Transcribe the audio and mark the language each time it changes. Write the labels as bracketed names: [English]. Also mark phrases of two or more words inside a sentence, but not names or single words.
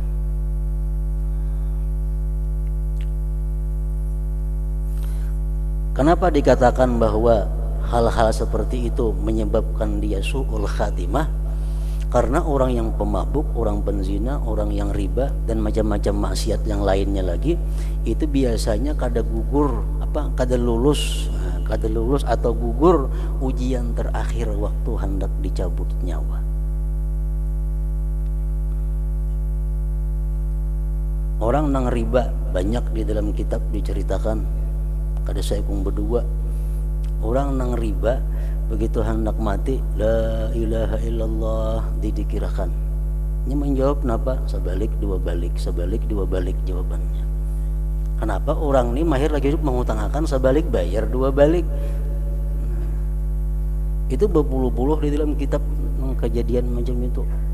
[Indonesian] Kenapa dikatakan bahwa hal-hal seperti itu menyebabkan dia su'ul khatimah? Karena orang yang pemabuk, orang penzina, orang yang riba, dan macam-macam maksiat yang lainnya lagi, itu biasanya kada lulus atau gugur ujian terakhir waktu hendak dicabut nyawa. [Banjar] Orang nang riba banyak di dalam kitab diceritakan, kada saya kung berdua. Orang nang riba begitu hendak mati, [Arabic] la ilaha illallah didikirakan. [Indonesian] Ini menjawab kenapa? Sebalik dua balik jawabannya. Kenapa orang ini mahir lagi hidup mengutangkan sebalik bayar dua balik? Itu berpuluh-puluh di dalam kitab kejadian macam itu.